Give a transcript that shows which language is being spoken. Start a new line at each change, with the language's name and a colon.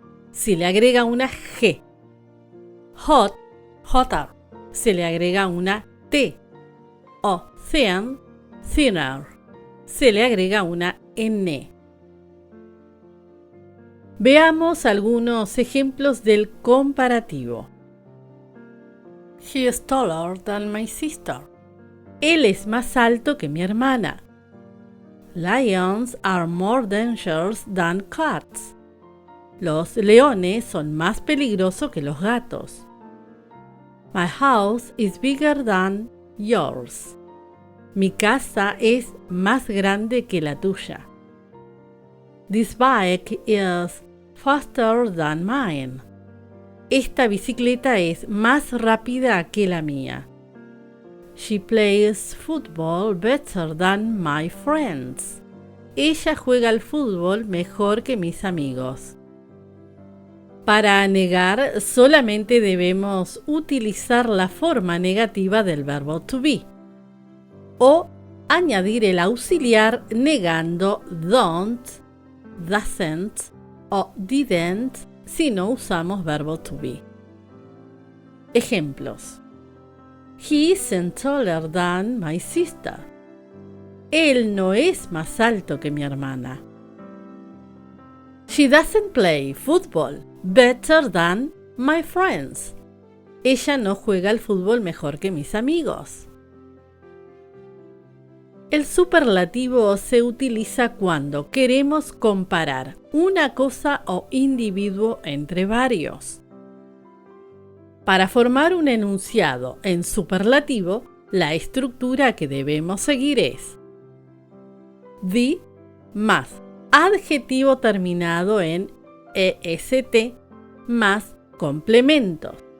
Spanish: Si le agrega una G. Hot, hotter. Se le agrega una T. O thin, thinner. Se le agrega una N. Veamos algunos ejemplos del comparativo.
English: He is taller than my sister.
Spanish: Él es más alto que mi hermana.
English: Lions are more dangerous than cats.
Spanish: Los leones son más peligrosos que los gatos.
English: My house is bigger than yours.
Spanish: Mi casa es más grande que la tuya.
English: This bike is faster than mine.
Spanish: Esta bicicleta es más rápida que la mía.
English: She plays football better than my friends.
Spanish: Ella juega al fútbol mejor que mis amigos. Para negar, solamente debemos utilizar la forma negativa del verbo to be o añadir el auxiliar negando don't, doesn't o didn't si no usamos verbo to be. Ejemplos.
English: He isn't taller than my sister.
Spanish: Él no es más alto que mi hermana.
English: She doesn't play football better than my friends.
Spanish: Ella no juega al fútbol mejor que mis amigos. El superlativo se utiliza cuando queremos comparar una cosa o individuo entre varios. Para formar un enunciado en superlativo, la estructura que debemos seguir es the más adjetivo terminado en est más complementos.